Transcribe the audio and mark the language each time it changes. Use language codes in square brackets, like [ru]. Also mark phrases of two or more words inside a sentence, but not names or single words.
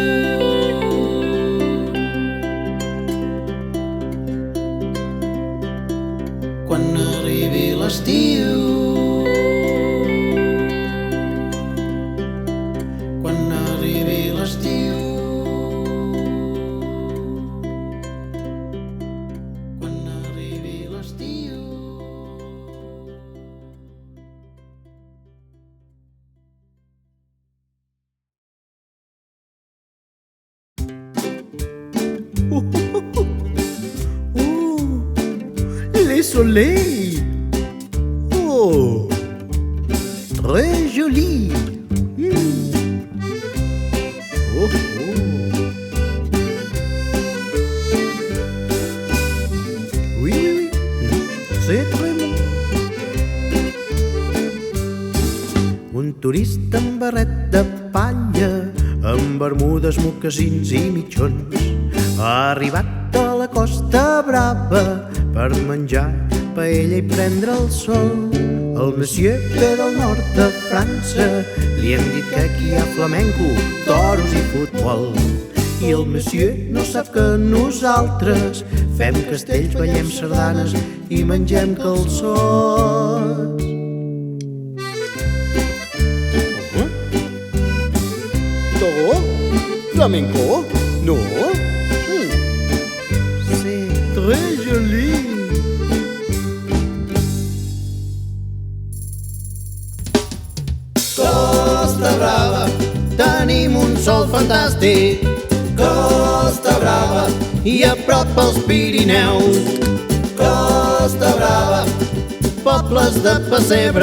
[ca] Quan arribi l'estiu. Quan arribi l'estiu. Quan arribi l'estiu. [fr] Les soleils. Oh, très joli. Oh, oh. Oui, oui, oui, c'est très bon. [ca] Un turista amb barret de palla, amb bermudes, mocassins i mitjons, ha arribat a la Costa Brava per menjar paella i prendre el sol. El monsieur ve del nord de França, li hem dit que aquí hi ha flamenco, toros i futbol. I el monsieur no sap que nosaltres fem castells, ballem sardanes i mengem calçots. Toro? Flamenco? No? [fr] C'est très joli. [ca] Costa Brava, tenim un sol fantàstic. Costa Brava, i a prop els Pirineus. Costa Brava, pobles de pessebre.